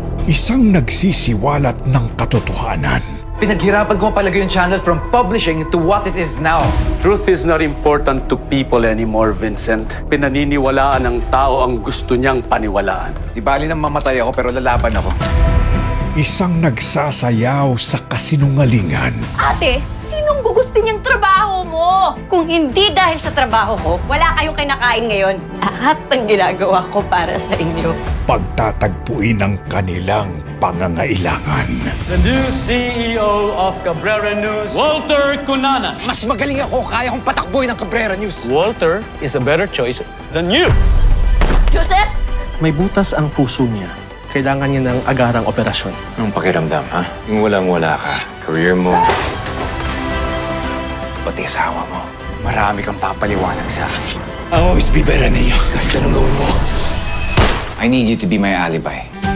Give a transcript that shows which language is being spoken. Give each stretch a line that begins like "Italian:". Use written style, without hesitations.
Filipino: Isang nagsisiwalat ng katotohanan. Pinaghirapan ko mapalagay yung channel
English: from publishing to what it is now. Truth is not important to people anymore, Vincent.
Filipino: Pinaniniwalaan ng tao ang gusto niyang paniwalaan. Di bali nang mamatay ako pero lalaban ako. Isang nagsasayaw sa kasinungalingan. Ate, sinong gugustin yung trabaho mo? Kung hindi dahil sa trabaho ko, wala kayong kinakain ngayon. Lahat ng ginagawa ko para sa inyo. Pagtatagpuin ang kanilang pangangailangan.
English: The new CEO of Cabrera News, Walter Cunanan.
Filipino: Mas magaling ako, kaya kong patakboy ng Cabrera News.
English: Walter is a better choice than you.
Filipino: Joseph! May butas ang puso niya. Kailangan niya ng agarang operasyon. Anong pakiramdam, ha? Yung walang-wala ka, career mo, pati asawa mo. Marami kang papaliwanag sa akin.
English: I'll always be better than you,
Filipino: kahit anong gawin mo.
English: I need you to be my alibi.